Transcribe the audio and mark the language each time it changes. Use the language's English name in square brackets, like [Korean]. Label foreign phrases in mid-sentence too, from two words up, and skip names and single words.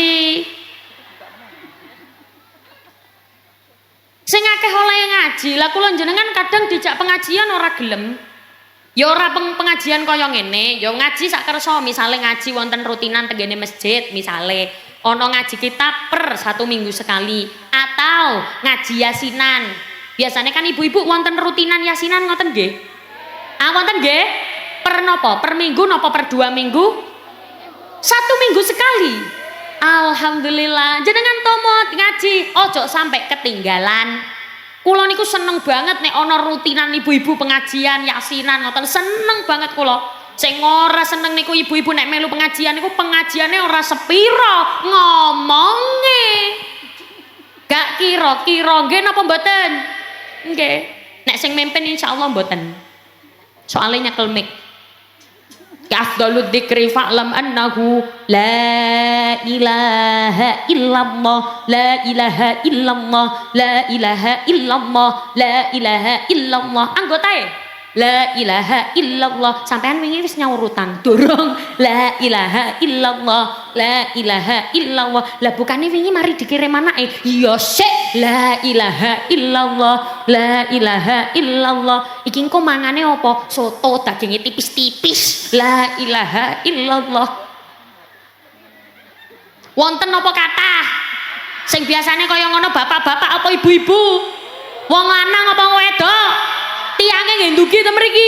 [Javanese] Sing akeh oleh ngaji. Lah kula jenengan kadang dijak pengajian ora gelem. Ya ora pengajian kaya ngene, ya ngaji sak kersa, misale ngaji wonten rutinan tenggene masjid, misale ana ngaji kitab [Indonesian] per 1 minggu sekali atau [Javanese] ngaji yasinan. Biasanya kan ibu-ibu wonten rutinan yasinan ngoten nggih? Ah wonten nggih? Per napa? Per minggu napa per 2 minggu? [Indonesian] 1 minggu sekali. [Javanese] Alhamdulillah, jenengan tomot ngaji, ojo sampai ketinggalan. Kula niku seneng banget nek ana rutinan ibu-ibu pengajian yasinan ngoten, seneng banget kula. Sing ora seneng niku ibu-ibu nek melu pengajian niku pengajiane ora sepiro ngomonge. Gak kira-kira nggih napa mboten? Nggih. Nek sing mimpin insyaallah mboten. Soale nyekel mic. [Arabic] أفضل الذكر فاعلم أنه لا إله إلا الله لا إله إلا الله لا إله إلا الله لا إله إلا الله. Anggotae لا إله إلا الله. [Javanese] Sampean wingi wis nyawurutan durung [Arabic] لا إله إلا الله لا إله إلا الله. [Javanese] Lah bukane wingi mari dikirim anake ya sik [Arabic] لا إله إلا الله لا إله إلا الله. [Javanese] Iki engko mangane apa? Soto daginge tipis-tipis. [Arabic] لا إله إلا الله. [Javanese] Wonten apa kathah sing biasane kaya ngono bapak-bapak apa ibu-ibu? Wong lanang apa wedok? Tiange nggih ndugi ten mriki.